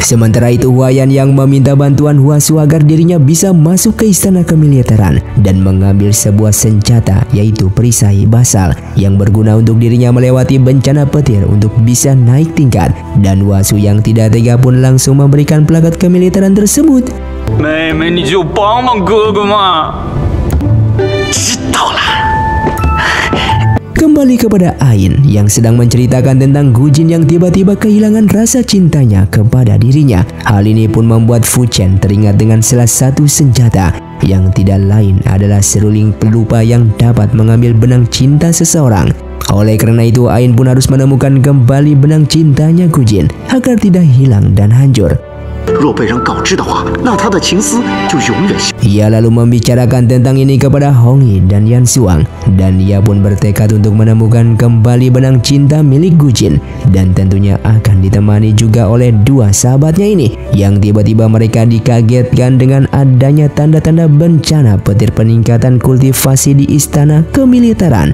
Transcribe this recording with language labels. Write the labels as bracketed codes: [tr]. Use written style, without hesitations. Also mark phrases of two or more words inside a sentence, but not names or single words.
[id] Sementara itu Huaiyan yang meminta bantuan Huasu agar dirinya bisa masuk ke istana kemiliteran dan mengambil sebuah senjata yaitu perisai basal yang berguna untuk dirinya melewati bencana petir untuk bisa naik tingkat, dan Huasu yang tidak tega pun langsung memberikan plakat kemiliteran tersebut. [zh] 妹妹，你就帮帮哥哥嘛！知道了。 [id] Kembali kepada Ain yang sedang menceritakan tentang Gujin yang tiba-tiba kehilangan rasa cintanya kepada dirinya. Hal ini pun membuat Fu Chen teringat dengan salah satu senjata yang tidak lain adalah seruling pelupa yang dapat mengambil benang cinta seseorang. Oleh karena itu Ain pun harus menemukan kembali benang cintanya Gujin agar tidak hilang dan hancur. [zh] 若被人告知的话，那他的情丝就永远。 [id] Ia lalu membicarakan tentang ini kepada Hong Yi dan Yan Xuang, dan ia pun bertekad untuk menemukan kembali benang cinta milik Gujin, dan tentunya akan ditemani juga oleh dua sahabatnya ini yang tiba-tiba mereka dikagetkan dengan adanya tanda-tanda bencana petir peningkatan kultivasi di istana kemiliteran.